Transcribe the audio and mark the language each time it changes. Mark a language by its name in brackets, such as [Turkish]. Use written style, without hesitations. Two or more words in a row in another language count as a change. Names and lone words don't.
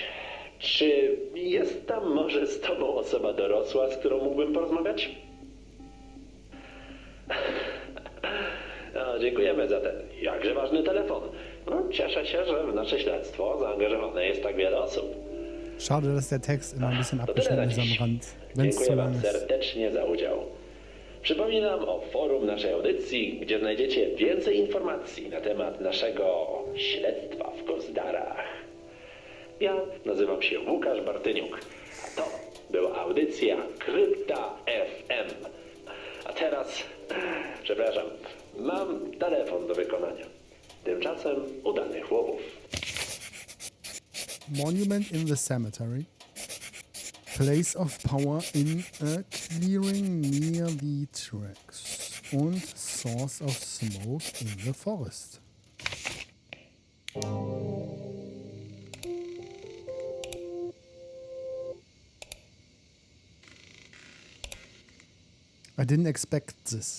[Polish] Czy jest tam może z tobą osoba dorosła, z którą mógłbym porozmawiać? No, dziękujemy za ten jakże ważny telefon. No, cieszę się, że w nasze śledztwo zaangażowane jest tak wiele osób. [German] Schade, dass der Text immer ein bisschen [Polish] To tyle na [German] abgeschnitten ist am [Polish] dziś. [German] Rand, wenn es zu [Polish] Dziękuję [German] lang [Polish] wam [German] ist. [Polish] serdecznie za udział. Przypominam o forum naszej audycji, gdzie znajdziecie więcej informacji na temat naszego śledztwa w Gozdarach. Ja nazywam się Łukasz Bartyniuk, a to była audycja Krypta FM. A teraz, przepraszam, mam telefon do wykonania. Tymczasem udanych łowów. [English] Monument in the cemetery. Place of power in a clearing near the tracks. Und source of smoke in the forest. I didn't expect this.